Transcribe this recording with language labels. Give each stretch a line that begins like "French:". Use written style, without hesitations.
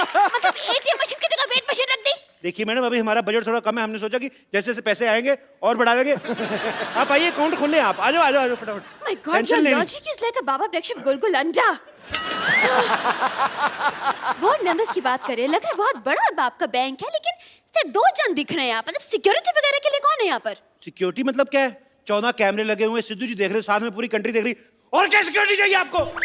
Hindi: मतलब ATM machine की जगह वेट मशीन रख दी। देखिए मैडम, अभी हमारा बजट थोड़ा कम है, हमने सोचा कि जैसे जैसे पैसे आएंगे और बढ़ा देंगे। आप आइए अकाउंट खोल लें, आप आ जाओ आ जाओ फटाफट।
English: My God, your logic is like a Baba Black Sheep
Hindi: गुलगुल अंडा। बोर्ड मेंबर्स की बात करें, लग रहा है बहुत बड़ा आपका बैंक है, लेकिन सिर्फ 2 जन दिख रहे हैं यहाँ पर। मतलब सिक्योरिटी वगैरह के लिए कौन है यहाँ पर? सिक्योरिटी मतलब क्या है? 14 कैमरे लगे हुए, सिद्धू जी देख रहे, साथ में पूरी कंट्री देख रही। और क्या सिक्योरिटी चाहिए आपको?